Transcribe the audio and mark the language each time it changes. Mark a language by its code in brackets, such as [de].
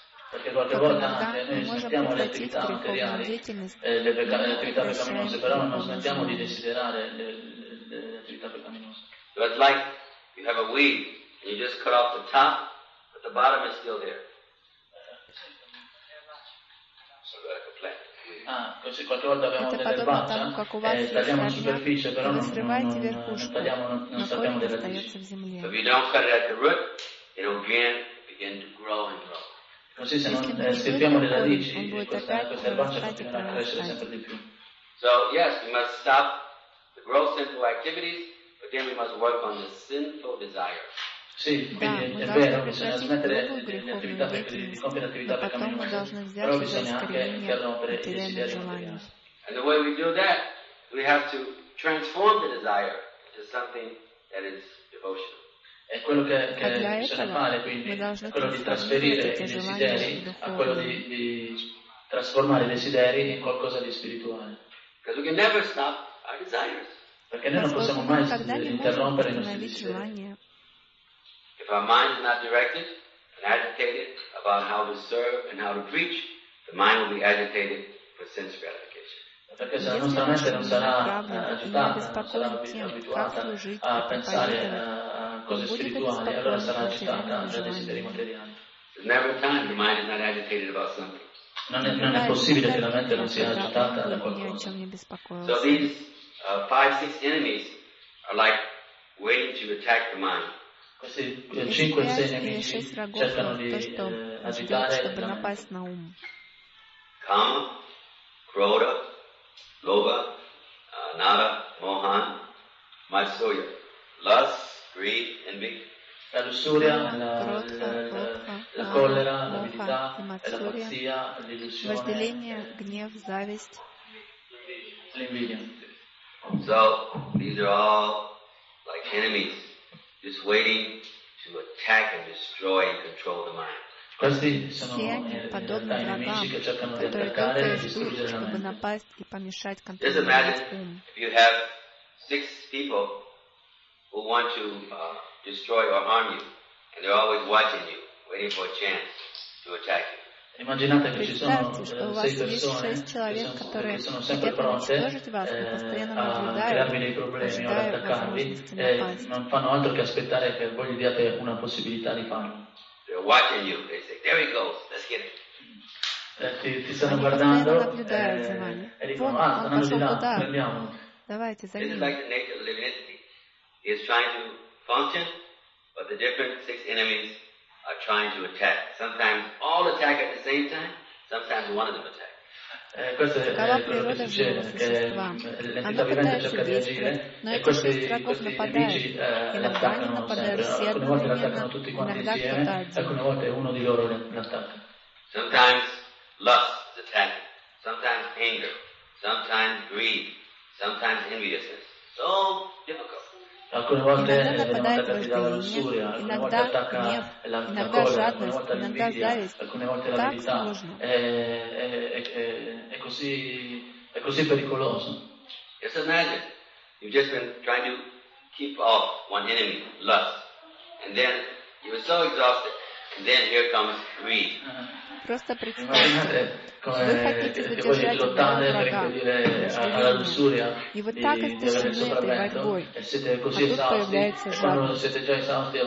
[it] Perché qualche volta noi smettiamo le attività materiali, le attività pecaminose, però non smettiamo di desiderare le attività pecaminose. [en] It's like you have a weed and you just cut off the top, but the bottom is still there. [it] Così qualche volta abbiamo delle erbacce, tagliamo la superficie, però non sappiamo delle radici. [en] If you don't cut it at the root, it will begin to grow and grow. [it] Così se non stirpiamo le radici, questa erbaccia continuerà a crescere sempre di più. [en] So yes, we must stop the gross sinful activities, but then we must work on the sinful desires. [it] Sì, quindi è vero, bisogna smettere di compiere attività pecaminose, però bisogna anche interrompere i desideri materiali. [en] And the way we do that, we have to transform the desire into something that is devotional. [it] è quello che bisogna fare, quindi quello di trasferire i desideri a quello di trasformare i desideri in qualcosa di spirituale. [en] Because we can never stop our desires. [it] Perché noi non possiamo mai interrompere i nostri desideri. [en] If our mind is not directed and agitated about how to serve and how to preach, the mind will be agitated for sense gratification. [it] Perché se la nostra mente non sarà agitata, non sarà abituata a pensare a cose spirituali, allora sarà agitata da desideri materiali. [en] There's never a time the mind is not agitated about something. [it] Non è possibile che la mente non sia agitata da qualcosa. [en] So these five, six enemies are like waiting to attack the mind. [it] Questi 5-6 nemici cercano di agitare la mente. [sa] Kama, Krodha, Lobha, Nara, Mohan, Matsurya. [en] Lust, greed, envy. [it] La lussuria, la collera, l'avidità, la pazzia, l'illusione. [ru] Vasdelenia, gnev, zavist. [it] L'invidia. [en] So, these are all like enemies. Just waiting to attack and destroy and control the mind. [it] Questi sono i nemici che cercano di attaccare e distruggere la mente. [en] Just imagine if you have six people who want to destroy or harm you, and they're always watching you, waiting for a chance to attack you. [it] Immaginate che ci sono sei persone che sono sempre pronte a crearvi dei problemi o ad attaccarvi e non fanno altro che aspettare che voi gli diate una possibilità di farlo. [en] They're watching you. They say, there he goes, let's get it. [it] Ti stanno guardando e dicono, ah, andando di là, prendiamo. [ru] Давайте, [en] this is like the nature of living entity. He is trying to function, but the different six enemies are trying to attack. Sometimes all attack at the same time, sometimes one of them attack. [it] Questo è quello che succede, che l'entità vivente cerca di agire e questi nemici l'attaccano sempre. Alcune volte l'attaccano tutti quanti insieme, alcune volte uno di loro l'attacca. [en] Sometimes lust is attacking, sometimes anger, sometimes greed, sometimes enviousness. So difficult. [it] Alcune volte attacca la lussuria, alcune volte attacca la collera, alcune volte l'invidia, alcune volte l'avidità. È così pericoloso. [en] Just imagine, you've just been trying to keep off one enemy, lust, and then you were so exhausted, and then here comes greed. [ru] Просто представьте, вы хотите задержать одного врага, и вот так истощены этой борьбой, а тут появляется